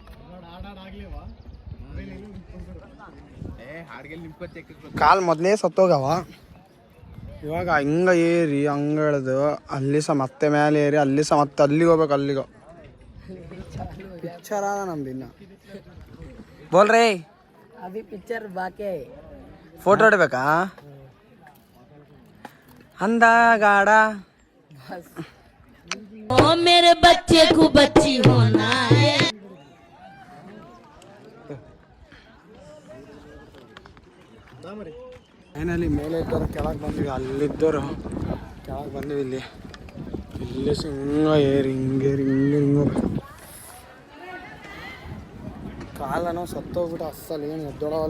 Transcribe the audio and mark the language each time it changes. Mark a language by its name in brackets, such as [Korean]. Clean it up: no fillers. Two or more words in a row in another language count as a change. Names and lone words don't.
[Kannada] ಕಾಲ್ ಮೊದಲೇ ಸತ್ತೋಗವ. ಇವಾಗ ಹಿಂಗ ಏರಿ ಹಂಗ ಎಳ್ದು ಅಲ್ಲಿ ಸಹ ಮತ್ತೆ ಮೇಲೆ ಏರಿ ಅಲ್ಲಿ ಸಹ ಮತ್ತೆ ಅಲ್ಲಿಗೆ ಹೋಗ್ಬೇಕು. ಅಲ್ಲಿಗೋ ಪಿಕ್ಚರ್ ಅದ ನಮ್ದು ಇನ್ನ. ಬೋಲ್ರಿ [Hindi] अभी पिक्चर बाकी है. [Kannada] ಫೋಟೋ ಹೊಡಿಬೇಕಾ? ಅಂದ ಗಾಡ [Hindi] ओ मेरे बच्चे को बच्ची होना है. [Kannada] ಫೈನಲಿ ಮೇಲೆ ಇದ್ದವ್ರು ಕೆಳಗೆ ಬಂದ್ವಿ. ಅಲ್ಲಿದ್ದವರು ಕೆಳಗೆ ಬಂದ್ವಿ. ಇಲ್ಲಿ ಹಿಂಗ ಏರಿ ಹಿಂಗೇರಿ ಹಿಂಗೋಗ್ಬೇಕು. ಕಾಲನೋ ಸತ್ತೋಗ್ಬಿಟ್ಟು ಅಸ್ಸಲ್ ಏನು ಎದ್ದೊಳವಲ್ವ.